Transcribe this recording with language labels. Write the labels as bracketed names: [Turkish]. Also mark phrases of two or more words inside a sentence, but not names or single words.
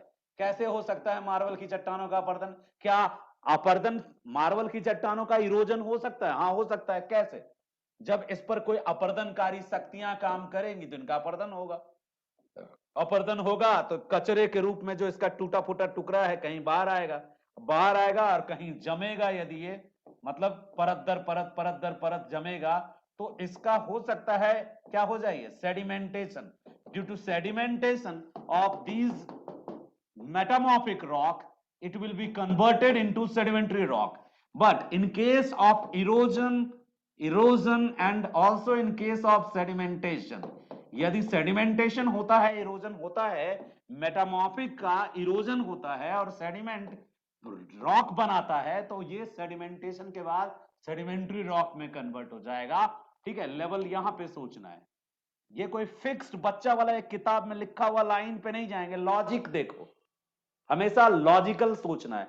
[Hindi] कैसे हो सकता है मार्बल की चट्टानों का अपर्दन? क्या अपर्दन मार्बल की चट्टानों का इरोजन हो सकता है? हाँ हो सकता है। कैसे? जब इस पर कोई अपरदनकारी शक्तियां काम करेंगी तो इनका अपरदन होगा। अपरदन होगा तो कचरे के रूप में जो इसका टूटा फूटा टुकड़ा है कहीं बाहर आएगा, बाहर आएगा और कहीं जमेगा। यदि ये मतलब परत दर परत परत दर परत जमेगा तो इसका हो सकता है क्या हो जाए? [English] Sedimentation. Due to sedimentation of these metamorphic rock, it will be converted into sedimentary rock. But in case of erosion and also in case of sedimentation, [Hindi] यदि सेडिमेंटेशन होता है, इरोजन होता है, मेटामॉर्फिक का इरोजन होता है और [English] sediment rock [Hindi] बनाता है, तो ये सेडिमेंटेशन के बाद [English] sedimentary rock [Hindi] में कन्वर्ट हो जाएगा। ठीक है, लेवल यहां पे सोचना है। ये कोई फिक्स्ड बच्चा वाला एक किताब में लिखा हुआ लाइन पे नहीं जाएंगे, लॉजिक देखो, हमेशा लॉजिकल सोचना है।